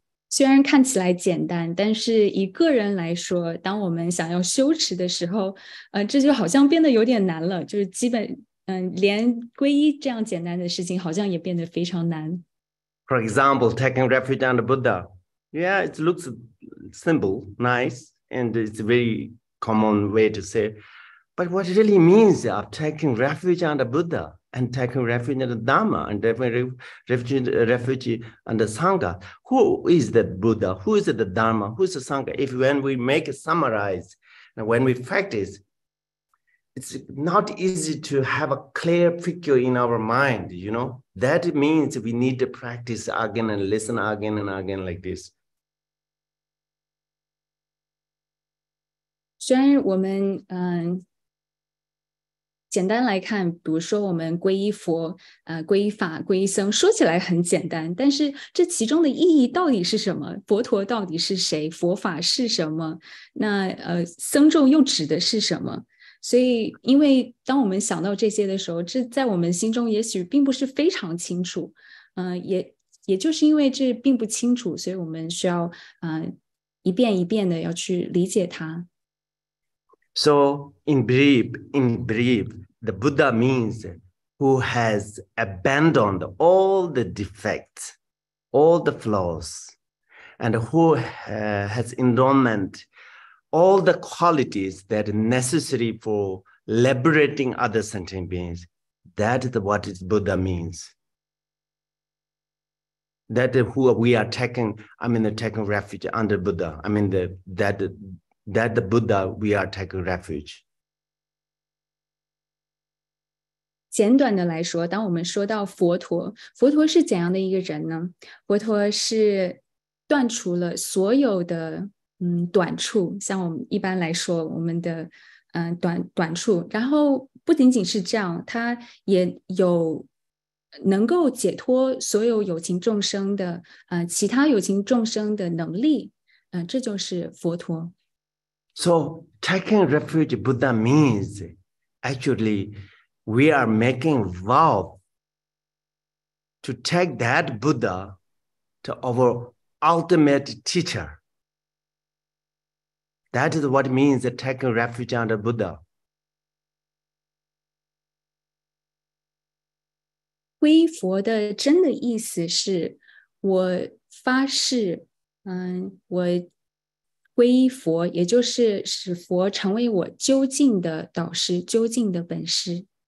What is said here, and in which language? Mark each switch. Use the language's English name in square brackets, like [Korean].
[Chinese] 虽然看起来简单，但是以个人来说，当我们想要修持的时候，这就好像变得有点难了，就是基本连皈依这样简单的事情好像也变得非常难。 [English] For example, taking refuge under Buddha. Yeah, it looks simple, nice, and it's a very common way to say. But what it really means of taking refuge under Buddha and taking refuge under Dharma and taking refuge under Sangha. Who is the Buddha? Who is the Dharma? Who is the Sangha? If when we make a summarize and when we practice, it's not easy to have a clear picture in our mind, That means we need to practice again and listen again and again like this. [Chinese] 虽然我们简单来看，比如说我们皈依佛、皈依法、皈依僧，说起来很简单，但是这其中的意义到底是什么？佛陀到底是谁？佛法是什么？那僧众又指的是什么？所以，因为当我们想到这些的时候，这在我们心中也许并不是非常清楚，也就是因为这并不清楚，所以我们需要一遍一遍的要去理解它。 [English] So in brief, the Buddha means who has abandoned all the defects, all the flaws, and who has endowment all the qualities that are necessary for liberating other sentient beings. That is what Buddha means. That is who we are taking refuge under Buddha. That the Buddha we are taking refuge. [Chinese] 简短的来说，当我们说到佛陀是怎样的一个人呢？佛陀是断除了所有的短处，像我们一般来说我们的短处，然后不仅仅是这样，他也有能够解脱所有有情众生的其他有情众生的能力，这就是佛陀。 [English] So taking refuge Buddha means actually we are making vow to take that Buddha to our ultimate teacher. That is what it means that taking refuge under Buddha. [Chinese] 皈依佛的真的意思是我发誓，我皈依佛，也就是使佛成为我究竟的导师，究竟的本师。